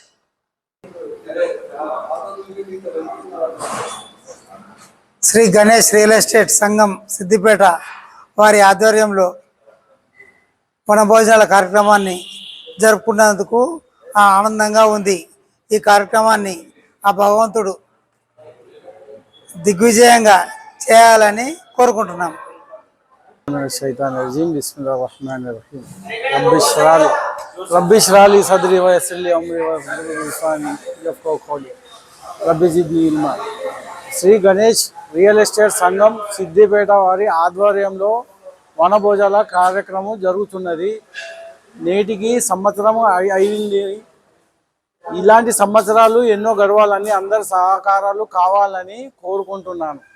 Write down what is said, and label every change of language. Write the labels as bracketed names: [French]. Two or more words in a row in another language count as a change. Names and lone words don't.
[Telugu] శ్రీ గణేష్ రియల్ ఎస్టేట్ సంఘం సిద్దిపేట వారి ఆధ్వర్యంలో వనభోజనాల కార్యక్రమాన్ని జరుపుకున్నందుకు ఆనందంగా ఉంది. ఈ కార్యక్రమాన్ని ఆ భగవంతుడు దిగ్విజయంగా చేయాలని కోరుకుంటున్నాం. [Arabic] رب اشرح لي صدري و يسر لي أمري واحلل لساني يفقهوا قولي رب زدني علما. [Telugu] శ్రీ గణేష్ రియల్ ఎస్టేట్ సంఘం సిద్దిపేట వారి ఆధ్వర్యంలో వనభోజనాల కార్యక్రమం జరుగుతున్నది. నేటికి సంవత్సరం అయింది. ఇలాంటి సంవత్సరాలు ఎన్నో గడవాలని అందరి సహకారాలు కావాలని కోరుకుంటున్నాను.